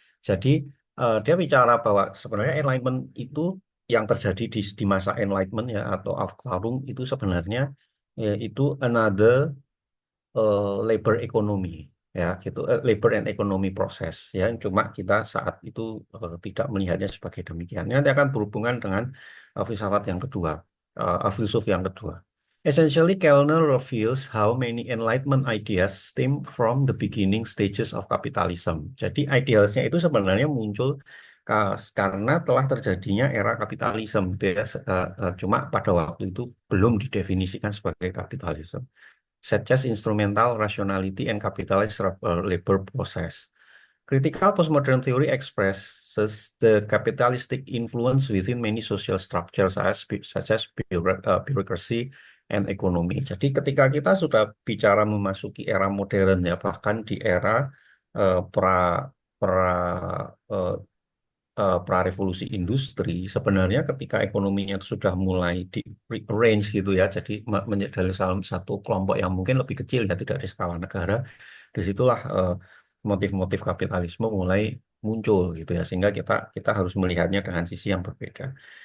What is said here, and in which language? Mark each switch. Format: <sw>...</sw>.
<id>Jadi dia bicara bahwa sebenarnya enlightenment itu yang terjadi di masa enlightenment ya atau Aufklärung itu sebenarnya itu</id> <en>another labor economy</en> <id>ya gitu,</id> <en>labor and economy</en> <id>proses ya, cuma kita saat itu tidak melihatnya sebagai demikian. Ini nanti akan berhubungan dengan filsafat yang kedua, filsuf yang kedua.</id> <en>Essentially, Kellner reveals how many enlightenment ideas stem from the beginning stages of capitalism.</en> <id>Jadi idealsnya itu sebenarnya muncul karena telah terjadinya era kapitalisme gitu ya. Cuma pada waktu itu belum didefinisikan sebagai kapitalisme,</id> <en>such as instrumental rationality and capitalist labor process. Critical postmodern theory expresses the capitalistic influence within many social structures such as bureaucracy and economy.</en> <id>Jadi ketika kita sudah bicara memasuki era modern ya, bahkan di era pra pra eh, prarevolusi industri, sebenarnya ketika ekonominya itu sudah mulai di range gitu ya, jadi menjadi dari salah satu kelompok yang mungkin lebih kecil ya, tidak di skala negara, disitulah motif-motif kapitalisme mulai muncul gitu ya, sehingga kita kita harus melihatnya dengan sisi yang berbeda.</id>